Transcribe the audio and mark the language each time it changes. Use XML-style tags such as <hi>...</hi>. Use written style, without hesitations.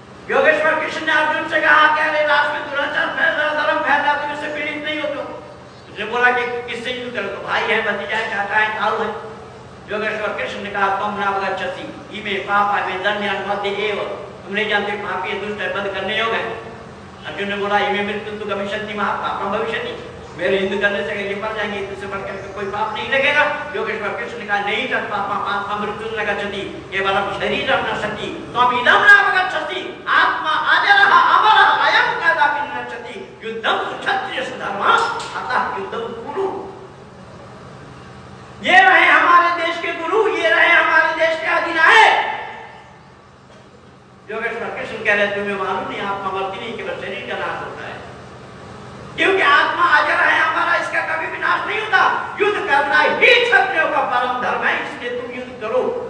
<hi>योगेश्वर कृष्ण ने अर्जुन से कहा कि अरे रात में दुराचार फैल रहा, धर्म फैल रहा, तुम इससे पीड़ित नहीं हो? तो उसने बोला कि किससे युद्ध करो? तो भाई है, भतीजा है, चाचा है, ताऊ है, योगेश्वर कृष्ण ने कहा तुम</hi> <sa>नावगच्छति इमे पापा में दंड्यान मध्य एव,</sa> <hi>तुम नहीं जानते पापी दुष्ट है बंद करने योग्य है। अर्जुन ने बोला</hi> <sa>इमे मृत्यु तो गमिष्यति महापापम भविष्यति,</sa> <hi>मेरे हिंदू करने से ये मर जाएंगे, इससे बढ़कर कोई पाप नहीं लगेगा।</hi> <sa>योगेश्वर कृष्ण</sa> <hi>ने कहा नहीं</hi> <sa>तत् पापा आत्मा मृत्यु न गच्छति केवलम शरीरम नश्यति त्वं इदं नावगच्छति आत्मा अजरः अमरः अयं कदापि न नश्यति युद्धं क्षत्रियस्य धर्मः अतः युद्धं कुरु।</sa> <hi>ये रहे हमारे देश के गुरु, ये रहे हमारे देश के अधिनायक। योगेश्वर कृष्ण कह रहे तुम्हें मालूम नहीं आत्मा मरती नहीं, केवल शरीर का नाश होता है, क्योंकि आत्मा अजर है हमारा, इसका कभी भी नाश नहीं होता। युद्ध करना ही क्षत्रियों का परम धर्म है, इसलिए तुम युद्ध करो।</hi>